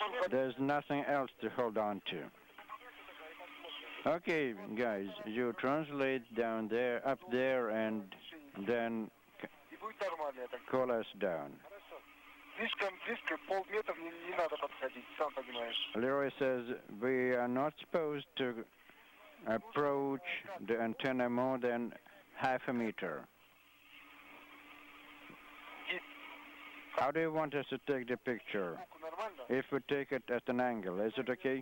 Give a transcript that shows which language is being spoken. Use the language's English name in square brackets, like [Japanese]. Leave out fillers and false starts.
[English] There's nothing else to hold on to. Okay, guys, you translate down there, up there, and then [Russian] И будет нормально, я так. [English] call us down. [Russian] Слишком близко, полметра не надо подходить, сам понимаешь. [English] Leroy says we are not supposed to approach the antenna more than half a meter. How do you want us to take the picture? [Russian] Сбоку нормально? [English] If we take it at an angle, is it okay?